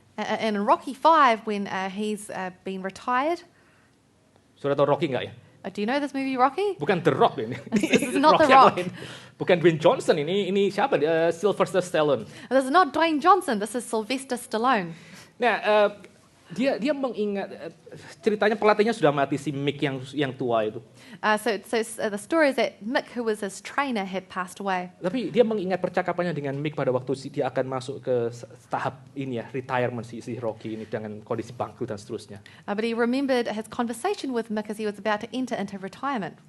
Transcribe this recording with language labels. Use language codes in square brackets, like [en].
[en] And in Rocky 5, when he's been retired. [id] Sudah tahu Rocky nggak ya? [en] Do you know this movie, Rocky? [id] Bukan The Rock ini. [en] This is not The [id] Rocky yang [en] Rock. [id] lain. Bukan Dwayne Johnson ini siapa? Sylvester Stallone. [en] This is not Dwayne Johnson. This is Sylvester Stallone. [id] Nah, dia mengingat ceritanya pelatihnya sudah mati si Mick yang tua itu. [en] So the story is that Mick, who was his trainer, had passed away. [id] Tapi dia mengingat percakapannya dengan Mick pada waktu dia akan masuk ke tahap ini ya, retirement si Rocky ini dengan kondisi bangkrut dan seterusnya. [en] But he remembered his conversation with Mick as he was about to enter into retirement.